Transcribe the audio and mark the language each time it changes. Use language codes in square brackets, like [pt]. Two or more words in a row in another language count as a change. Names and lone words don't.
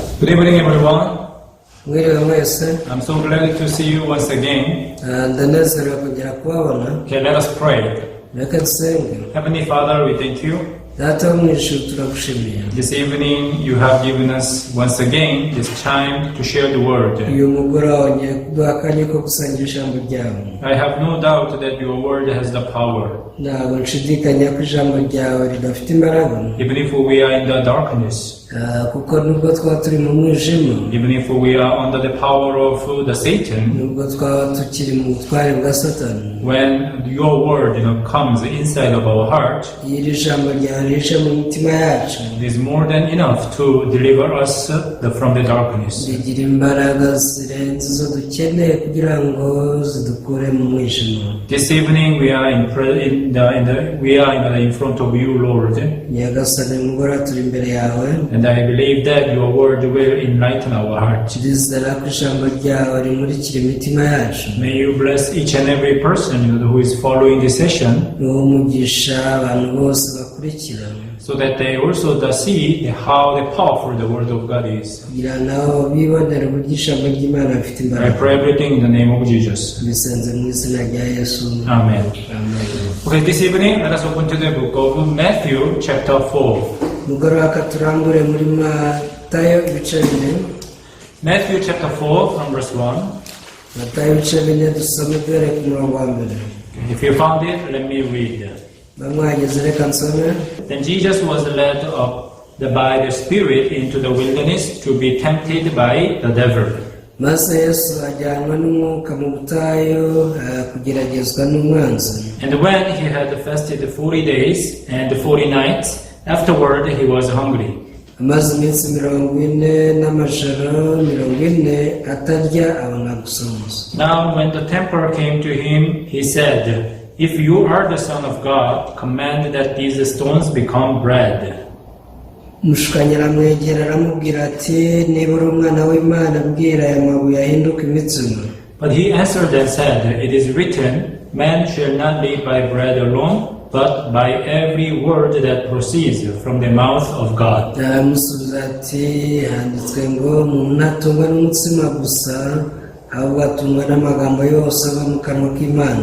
[en] evening, everyone. [rw] Mwiriwe mwese. [en] I'm so glad to see you once again. [rw] Ndanezerewe kongera kubabona. [en] Okay, let us pray. [rw] Reka dusenge. [en] Heavenly Father, we thank you. [rw] Data wo mw'ijuru turagushimiye. [en] This evening, you have given us once again this time to share the word. [rw] Uyu mugoroba wongeye kuduha akanya ko gusangira ijambo ryawe. [en] I have no doubt that your word has the power. [rw] Ntabwo nshidikanya ko ijambo ryawe ridafite imbaraga. [en] Even if we are in the darkness. [rw] Kuko nubwo twaba turi mu mwijima. [en] Even if we are under the power of the Satan. [rw] Nubwo twaba tukiri mu butware bwa Satani. [en] When your word, comes inside of our heart, [rw] iri jambo ryawe rije mu mitima yacu. [en] it is more than enough to deliver us from the darkness. [rw] Rigira imbaraga zirenze izo dukeneye kugira ngo zidukure mu mwijima. [en] This evening we are in front of you, Lord. [rw] Nyagasani mugoroba turi imbere yawe. [en] And I believe that your word will enlighten our heart. [rw] Turizera ko ijambo ryawe rimurikira imitima yacu. [en] May you bless each and every person who is following this session, [rw] umugisha abantu bose bakurikira, [en] so that they also see how powerful the word of God is. [rw] kugira nabo bibonere uburyo ijambo ry'Imana rifite [en] I [rw] imbaraga. [en] pray everything in the name of Jesus. [rw] Bisenze mu izina rya Yesu. [en] Amen. [rw] Amen. [en] Okay, this evening let us open to the book of Matthew chapter 4. [rw] Mugoroba katurambure muri Matayo ibice 4. [en] Matthew chapter 4 from verse 1. [rw] Matayo ibice 4 dusome duhere ku murongo wa mbere. [en] If you found it, let me read. [rw] Bamwageze reka nsome. [en] Then Jesus was led up by the Spirit into the wilderness to be tempted by the devil. [rw] Maze Yesu ajyanwa n'umwuka mu butayu kugeragezwa n'umwanzi. [en] And when he had fasted 40 days and 40 nights, afterward he was hungry. [rw] Amaze iminsi 40 n'amajoro 40 atarya abona gusonza. [en] Now when the tempter came to him, he said, "If you are the Son of God, command that these stones become bread." [rw] Umushukanyi aramwegera aramubwira ati niba uri umwana w'Imana bwira aya mabuye ahinduka imitsima. [en] But he answered and said, "It is written, man shall not live by bread alone, but by every word that proceeds from the mouth of God." [rw] Aramusubiza ati handitswe ngo umuntu ntatungwa n'umutsima gusa ahubwo atungwa n'amagambo yose ava mu kanwa k'Imana.